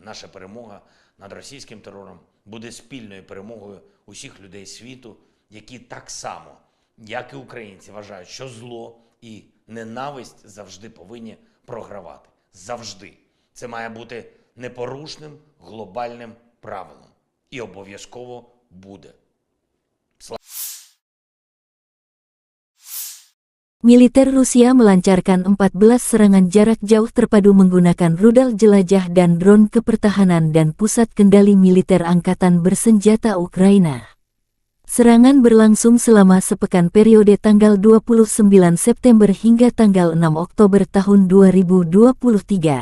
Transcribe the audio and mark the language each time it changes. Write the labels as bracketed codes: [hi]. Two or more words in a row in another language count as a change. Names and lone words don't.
[uk] Наша перемога над російським терором буде спільною перемогою усіх людей світу, які так само, як і українці, вважають, що зло і ненависть завжди повинні програвати. Завжди. Це має бути непорушним глобальним правилом. І обов'язково буде. [id] Militer Rusia melancarkan 14 serangan jarak jauh terpadu menggunakan rudal jelajah dan drone kepertahanan dan pusat kendali militer angkatan bersenjata Ukraina. Serangan berlangsung selama sepekan periode tanggal 29 September hingga tanggal 6 Oktober tahun 2023.